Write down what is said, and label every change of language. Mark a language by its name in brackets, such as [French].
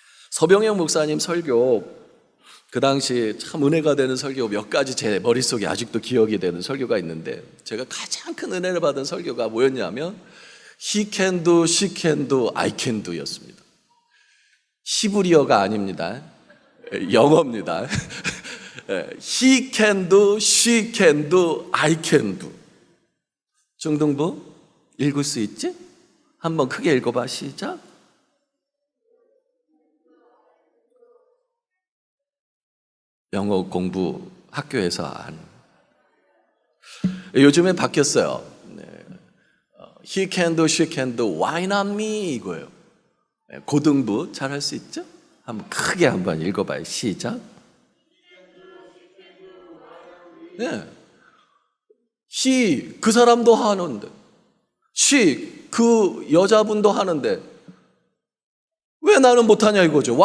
[Korean] 서병영 목사님 설교, 그 당시 참 은혜가 되는 설교 몇 가지 제 머릿속에 아직도 기억이 되는 설교가 있는데, 제가 가장 큰 은혜를 받은 설교가 뭐였냐면 [English] He can do, she can do, [Korean] I can do 였습니다. 히브리어가 아닙니다. 영어입니다. [English] He can do, she can do, I can do. [Korean] 중등부 읽을 수 있지? 한번 크게 읽어봐. 시작. 영어 공부 학교에서 한. 요즘에 바뀌었어요. [English] He can do, she can do, why not me? [Korean] 이거예요. 고등부 잘할 수 있죠? 한번 크게 한번 읽어봐요. 시작. 네. He, 그 사람도 하는데, she, 그 여자분도 하는데 왜 나는 못하냐 이거죠.